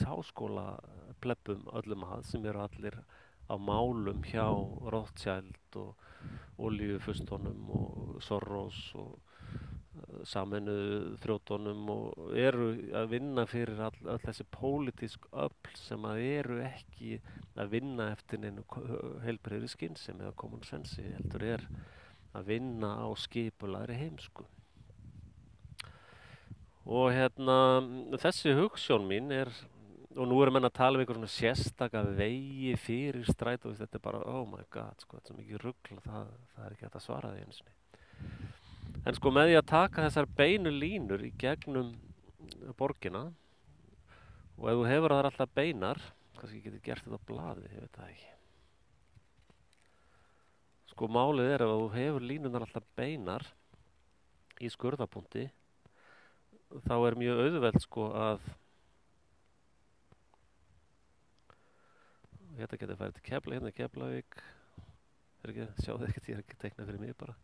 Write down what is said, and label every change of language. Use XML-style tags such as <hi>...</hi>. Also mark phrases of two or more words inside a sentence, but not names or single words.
<is>háskólaplebbum öllum að sem allir á málum hjá Rothschild og olíufustunum og Soros og Sameinuðu þrjótunum og að vinna fyrir öll þessi pólitísk öfl sem að ekki að vinna eftir neinu heilbrigðri skynsemi eða</is> <en>common sense,</en> <is>heldur að vinna á skipulagðri heimsku. Og þessi hugsjón mín og nú menn að tala um einhver svona sérstaka vegi fyrir strætó, þetta bara,</is> <en>oh my god,</en> <is>sko, þetta er svo mikið rugl, það ekki hægt að svara því einu sinni. En sko með því að taka þessar beinu línur í gegnum borgina og ef þú hefur þar alltaf beinar, kannski getur gert þetta á blaði, ég veit það ekki. Sko málið ef þú hefur línunar alltaf beinar í skurðapunkti, þá mjög auðvelt sko að þetta getur farið til Keflavík, sjáðu ekkert, ég ekki teiknað fyrir mig bara.</is>